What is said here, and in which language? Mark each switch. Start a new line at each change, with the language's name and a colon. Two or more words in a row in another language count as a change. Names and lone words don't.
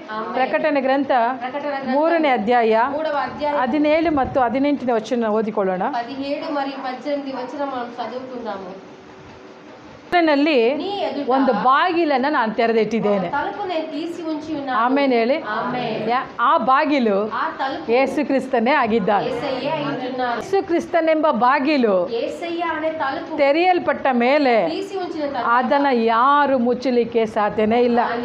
Kannada: ಪ್ರಕಟಣೆ ಗ್ರಂಥ 3ನೇ ಅಧ್ಯಾಯ 17 ಮತ್ತು 18ನೇ ವಚನ ಓದಿಕೊಳ್ಳೋಣ.
Telugu: 17 మరియు 18 వచనం మనం చదువుకుందాము.
Kannada: ನಲ್ಲಿ ಒಂದು ಬಾಗಿಲನ್ನು ನಾನು ತೆರೆದಿಟ್ಟಿದ್ದೇನೆ. ಆಮೇಲೆ ಹೇಳಿ, ಆ ಬಾಗಿಲು ಯೇಸು ಕ್ರಿಸ್ತನೇ ಆಗಿದ್ದಾನೆ. ಯೇಸು ಕ್ರಿಸ್ತನೆಂಬ ಬಾಗಿಲು ತೆರೆಯಲ್ಪಟ್ಟ ಮೇಲೆ ಅದನ್ನು ಯಾರು ಮುಚ್ಚಲಿಕ್ಕೆ ಸಾಧ್ಯನೇ ಇಲ್ಲ.